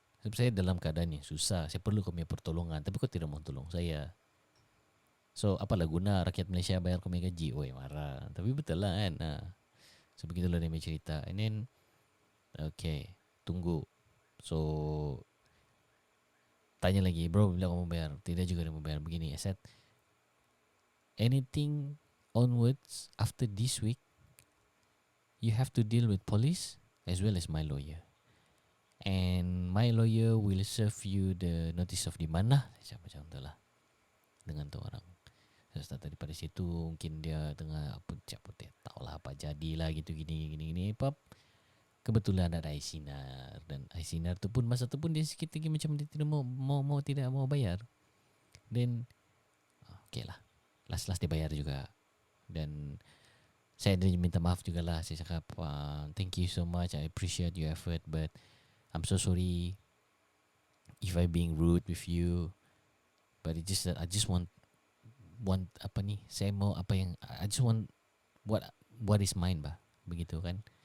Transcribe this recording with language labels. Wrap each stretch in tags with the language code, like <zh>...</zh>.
<ms>Sebab saya dalam keadaan yang susah, saya perlu kau punya pertolongan, tapi kau tidak mau tolong saya. So apalah guna rakyat Malaysia bayar kau punya gaji? Oi, marah. Tapi betul lah kan. So begitulah dia punya cerita.</ms> <en>And then okay,</en> <ms>tunggu. So tanya lagi, bro bila kamu bayar? Tidak juga dia mau bayar. Begini,</ms> <en>I said anything onwards after this week, you have to deal with police as well as my lawyer. And my lawyer will serve you the notice of demand lah.</en> <ms>Macam tu lah dengan tu orang. So start daripada situ, mungkin dia tengah putih tahulah apa jadilah gitu gini pap. Kebetulan ada Aisinar, dan Aisinar tu pun masa tu pun dia sikit lagi macam dia tidak mau bayar. Then okay lah, last dia bayar juga. Dan saya ada minta maaf jugalah. Saya cakap</ms> <en>thank you so much, I appreciate your effort, but I'm so sorry if I being rude with you. But it's just that I just want</en> <ms>apa ni, saya mau apa yang</ms> <en>I just want what is mine</en> <ms>bah, begitu kan.</ms>